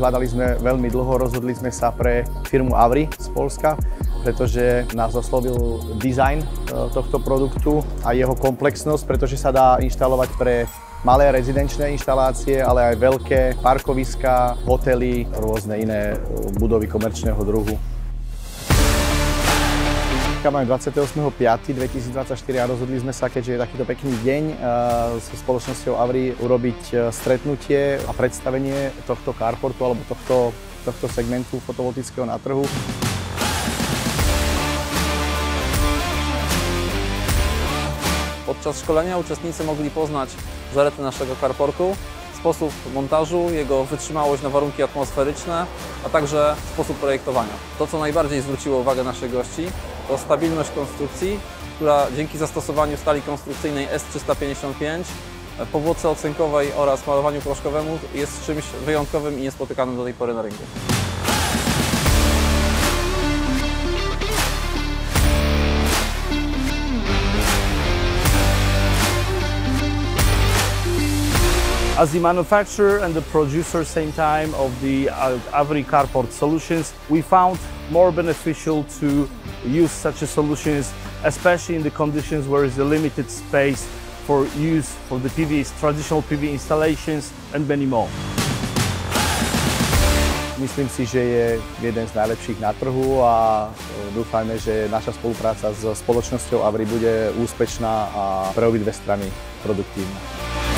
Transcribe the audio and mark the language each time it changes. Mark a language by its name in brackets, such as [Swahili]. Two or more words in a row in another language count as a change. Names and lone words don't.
[Slovak] Hľadali sme veľmi dlho, rozhodli sme sa pre firmu Avri z Poľska, pretože nás oslovil dizajn tohto produktu a jeho komplexnosť, pretože sa dá inštalovať pre malé rezidenčné inštalácie, ale aj veľké parkoviská, hotely, rôzne iné budovy komerčného druhu. Máme 28.5.2024 a rozhodli sme sa, keďže je takýto pekný deň, so spoločnosťou Avri urobiť stretnutie a predstavenie tohto carportu alebo tohto segmentu fotovoltického na trhu. [Polish] Podczas szkolenia uczestnicy mogli poznać zalety naszego carportu, sposób montażu, jego wytrzymałość na warunki atmosferyczne, a także sposób projektowania. To, co najbardziej zwróciło uwagę naszych gości, to stabilność konstrukcji, która dzięki zastosowaniu stali konstrukcyjnej S355, powłoce ocynkowej oraz malowaniu proszkowemu jest czymś wyjątkowym i niespotykanym do tej pory na rynku. [English] As the manufacturer and the producer same time of the Avri carport solutions, we found more beneficial to use such a solutions, especially in the conditions where there is a limited space for use for the traditional PV installations and many more. [Slovak] Myslím si, že je jeden z najlepších na trhu a dúfajme, že naša spolupráca s spoločnosťou Avri bude úspešná a pre obidve strany produktívna.